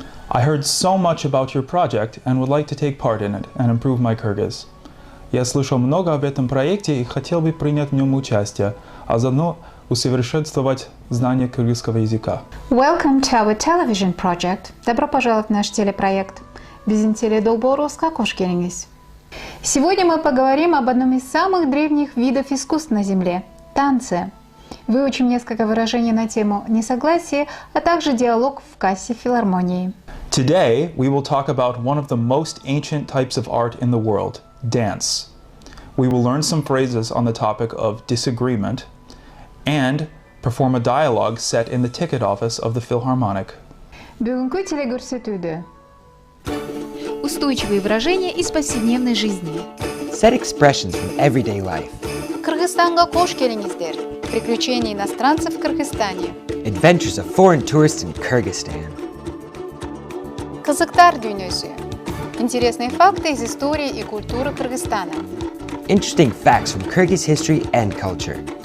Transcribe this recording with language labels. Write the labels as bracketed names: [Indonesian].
[English] I heard so much about your project and would like to take part in it and improve my Kyrgyz. [Russian] Я слышал много об этом проекте и хотел бы принять в нем участие, а заодно усовершенствовать знания кыргызского языка. [English] Welcome to our television project. [Russian] Добро пожаловать в наш телепроект. [Kyrgyz] Bizimtele Dolborovska hoş geldiniz. [Russian] Сегодня мы поговорим об одном из самых древних видов искусств на Земле – танце. Выучим несколько выражений на тему несогласия, а также диалог в кассе филармонии. [English] Today we will talk about one of the most ancient types of art in the world, dance. We will learn some phrases on the topic of disagreement and perform a dialogue set in the ticket office of the Philharmonic. [Kyrgyz] Бүгүнкү телекөрсөтүүдө [Russian] Устойчивые выражения из повседневной жизни. [English] Set expressions from everyday life. [Kyrgyz] Кыргызстанга кош келиңиздер. [Russian] Приключения иностранцев в Кыргызстане. [English] Adventures of foreign tourists in Kyrgyzstan. [Kyrgyz] Кызыктар дүйнөсү. [Russian] Интересные факты из истории и культуры Кыргызстана. [English] Interesting facts from Kyrgyz history and culture.